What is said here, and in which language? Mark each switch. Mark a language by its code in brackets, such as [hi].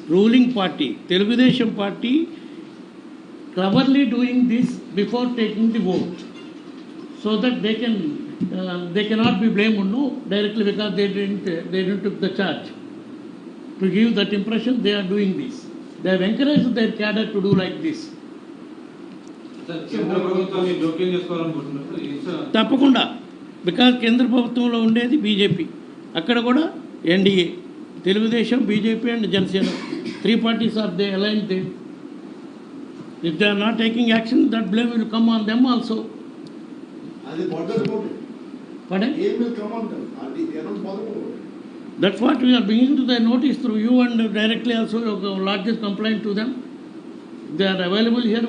[en] Ruling party, Telugudesam party, cleverly doing this before taking the vote, so that they cannot be blamed directly because they didn't took the charge. To give that impression, they are doing this. They have encouraged their cadre to do like this. [te] కేంద్ర ప్రభుత్వాన్ని జోక్యం చేసుకోవాలనుకుంటున్నారు. తప్పకుండా, [en] because [te] కేంద్ర ప్రభుత్వంలో ఉండేది BJP, అక్కడ కూడా NDA, Telugu Desam, BJP and Janasena, [en] 3 parties are they aligned there. If they are not taking action, that blame will come on them also. Pardon? will come on them. They are not bothered about it. That's what we are bringing to their notice through you, and directly also lodges complaint to them. They are available here.